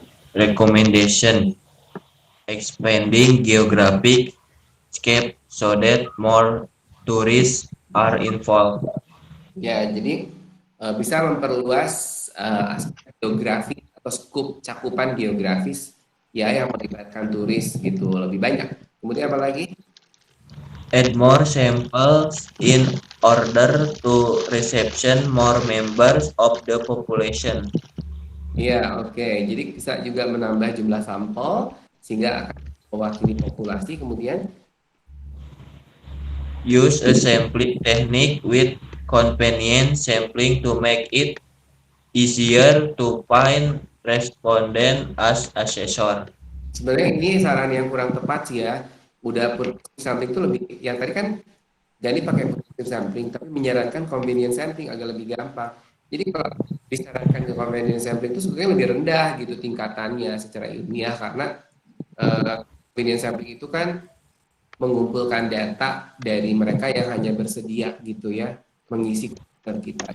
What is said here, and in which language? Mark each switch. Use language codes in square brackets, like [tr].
[en] Recommendation: expanding geographic scope so that more tourists are involved. [id] Ya, jadi bisa memperluas aspek geografi atau skup cakupan geografis ya yang melibatkan turis gitu lebih banyak. Kemudian apa lagi? [en] Add more samples in order to reception more members of the population. [id] Ya, oke. Jadi bisa juga menambah jumlah sampel sehingga akan mewakili populasi, kemudian [en] Use a sampling technique with convenient sampling to make it easier to find respondent as assessor. [id] sebenarnya ini saran yang kurang tepat sih ya. Udah sampling itu lebih, yang tadi kan jadi pakai predictive sampling, tapi menyarankan convenient sampling agak lebih gampang. Jadi kalau disarankan ke convenient sampling itu sebenarnya lebih rendah gitu tingkatannya secara ilmiah, karena convenient sampling itu kan mengumpulkan data dari mereka yang hanya bersedia gitu ya mengisi komputer kita.